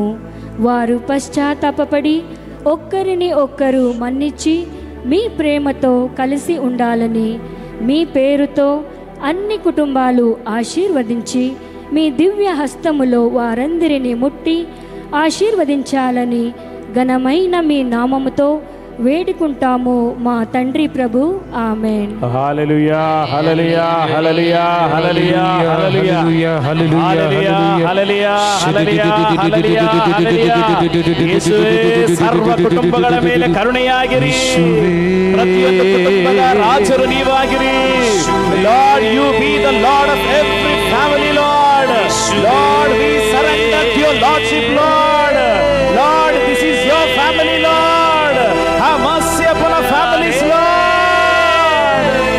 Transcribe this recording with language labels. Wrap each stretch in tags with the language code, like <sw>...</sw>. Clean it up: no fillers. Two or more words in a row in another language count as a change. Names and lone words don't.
<te>వారు పశ్చాత్తాపపడి ఒక్కరిని ఒక్కరు మన్నించి మీ ప్రేమతో కలిసి ఉండాలని మీ పేరుతో అన్ని కుటుంబాలు ఆశీర్వదించి మీ దివ్య హస్తములో వారందరినీ ముట్టి ఆశీర్వదించాలని ఘనమైన మీ నామముతో వేడుకుంటాము మా తండ్రి ప్రభు. ఆమెన్. హల్లెలూయా హల్లెలూయా హల్లెలూయా హల్లెలూయా హల్లెలూయా హల్లెలూయా హల్లెలూయా హల్లెలూయా ಹಲ್ಲೆಲೂಯಾ.</te> <kn>ಯೇಸುವೇ ಸರ್ವ ಕುಟುಂಬಗಳ ಮೇಲೆ ಕರುಣೆಯಾಗಿರಿ. ಪ್ರತಿಯೊಂದು ಕುಟುಂಬದ ರಾಜರು ನೀವಾಗಿರಿ.</kn> <en>Lord, you be the Lord of every family, Lord. Lord, we surrender to your lordship, Lord. Lord, this is your family, Lord. Have mercy upon our families, Lord.</en>